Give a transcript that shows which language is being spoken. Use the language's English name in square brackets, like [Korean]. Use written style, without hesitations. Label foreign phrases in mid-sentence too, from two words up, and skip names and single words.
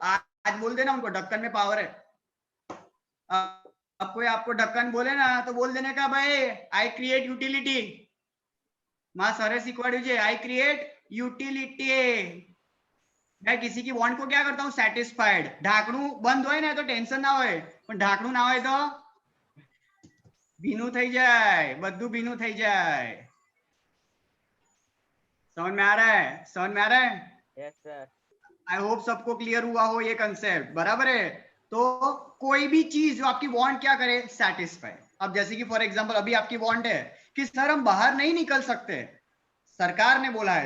[Hindi] आज बोल देना उनको, ढक्कन में पावर है। अब कोई आपको ढक्कन बोले ना, तो बोल देने का भाई [English] I create utility. [Gujarati] માં સર શિકવાડી, [English] I create utility. [Hindi] मैं किसी की वांट को क्या करता हूँ, सेटिस्फाइड। [Gujarati] ઢાંકણું બંધ હોય ના તો ટેન્શન ના હોય, પણ ઢાંકણું ના હોય તો ભીનું થઈ જાય, બધું ભીનું થઈ જાય। [Hindi] समझ में आ रहा है? समझ में आ रहा है? [English] yes sir. I hope [Hindi] सबको क्लियर हुआ हो ये कंसेप्ट, बराबर है। तो कोई भी चीज जो आपकी वांट क्या करे, सेटिस्फाई। अब जैसे कि [English] for example [Hindi] अभी आपकी वांट है कि सर हम बाहर नहीं निकल सकते, सरकार ने बोला है।